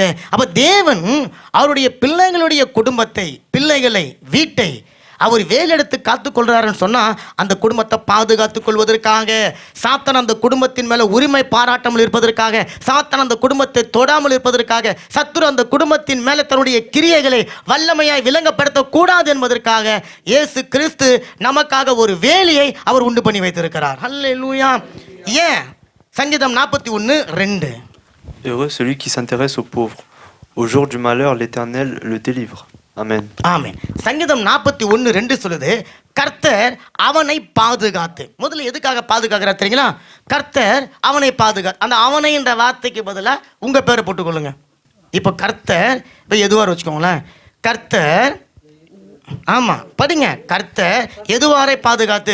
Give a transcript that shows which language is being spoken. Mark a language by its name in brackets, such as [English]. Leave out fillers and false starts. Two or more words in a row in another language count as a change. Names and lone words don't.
[Tamil] அப்போ தேவன் அவருடைய பிள்ளைகளுடைய குடும்பத்தை, பிள்ளைகளை, வீட்டை அவர் வேலெடுத்து காத்துக்கொள்கிறாருன்னு சொன்னால், அந்த குடும்பத்தை பாதுகாத்து கொள்வதற்காக, சாத்தான் அந்த குடும்பத்தின் மேலே உரிமை பாராட்டாமல் இருப்பதற்காக, சாத்தான் அந்த குடும்பத்தை தொடாமல் இருப்பதற்காக, சத்துரு அந்த குடும்பத்தின் மேலே தன்னுடைய கிரியைகளை வல்லமையாய் விளங்கப்படுத்தக்கூடாது என்பதற்காக இயேசு கிறிஸ்து நமக்காக ஒரு வேலியை அவர் உண்டு பண்ணி வைத்திருக்கிறார். அல்லேலூயா. ஏன்? சங்கீதம் 41:2. [French] Heureux celui qui s'intéresse aux pauvres. Au jour du malheur, l'Éternel le délivre. Amen. [Tamil] ஆமென். சங்கீதம் 41:2 சொல்லுது, கர்த்தர் அவனை பாதுகாத்து. முதல்ல எதுக்காக பாதுகாக்கிறார் தெரியுங்களா? கர்த்தர் அவனை பாதுகாத்து. அந்த அவனை என்ற வார்த்தைக்கு பதிலாக உங்க பேரை போட்டுக்கொள்ளுங்க. இப்போ கர்த்தர், இப்போ எதுவார் வச்சுக்கோங்களேன். கர்த்தர், ஆமா படிங்க, கர்த்தர் எதுவாரை பாதுகாத்து.